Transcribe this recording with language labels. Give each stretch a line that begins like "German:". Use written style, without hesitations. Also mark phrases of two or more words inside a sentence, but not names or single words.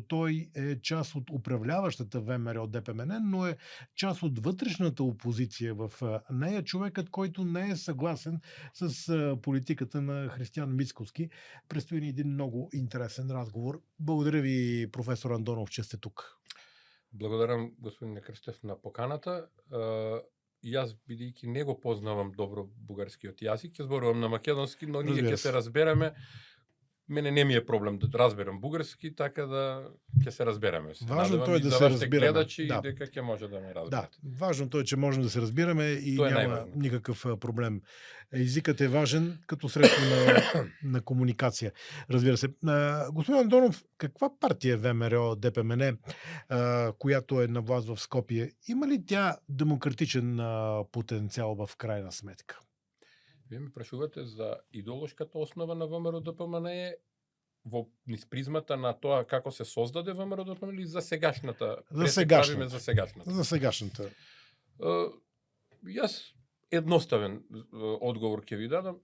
Bulgarian: Той е част от управляващата ВМРО ДПМН, но е част от вътрешната опозиция в нея. Човекът, който не е съгласен с политиката на Християн Мицкоски. Предстои ни един много интересен разговор. Благодаря ви, професор Андонов, че сте тук.
Macedonian: Благодарам, господин Крстев, на поканата. И аз, бидејќи не го познавам добро бугарскиот јазик, ќе зборувам на македонски, но ние ќе се разбереме. Мене не ми е проблем да разберам бугарски, така да ќе се разбереме. Важното е да се разбираме. Гледачи, да. Дека ќе може да ме разберат.
Bulgarian: Да, важното е, че можем да се разбираме и няма никакъв проблем. Езикът е важен като средство на комуникация. Разбира се. Господин Андонов, каква партия е ВМРО ДПМН, която е на власт в Скопие? Има ли тя демократичен потенциал в крайна сметка?
Macedonian: Вие ме прашувате за идеолошката основа на ВМРО ДПМН во низ призмата на тоа како се создаде ВМРО ДПМН или за сегашната?
Bulgarian: За сегашната.
Macedonian: За сегашната. За сегашната. Јас едноставен одговор ќе ви дадам.